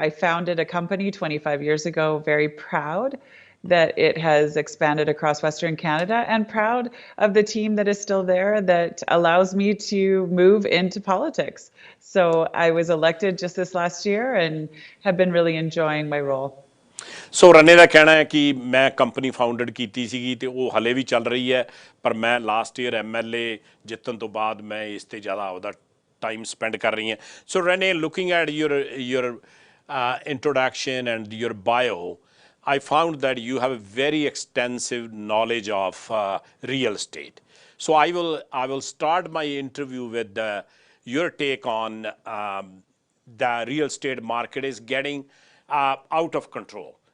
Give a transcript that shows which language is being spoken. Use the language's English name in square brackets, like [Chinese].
[English] I founded a company 25 years ago, very proud that it has expanded across Western Canada, and proud of the team that is still there that allows me to move into politics. So I was elected just this last year and have been really enjoying my role. [Punjabi] ਸੋ ਰਨੇ ਦਾ ਕਹਿਣਾ ਹੈ ਕਿ ਮੈਂ company founded ਕੀਤੀ ਸੀਗੀ ਅਤੇ ਉਹ ਹਾਲੇ ਵੀ ਚੱਲ ਰਹੀ ਹੈ, ਪਰ ਮੈਂ ਲਾਸਟ ਈਅਰ MLA ਜਿੱਤਣ ਤੋਂ ਬਾਅਦ ਮੈਂ ਇਸ 'ਤੇ ਜ਼ਿਆਦਾ ਆਪਦਾ ਟਾਈਮ ਸਪੈਂਡ ਕਰ ਰਹੀ ਹਾਂ। [English] So Renee, looking at your introduction and your bio, I found that you have a very extensive knowledge of real estate. So I will start my interview with your take on the real estate market is getting out of control.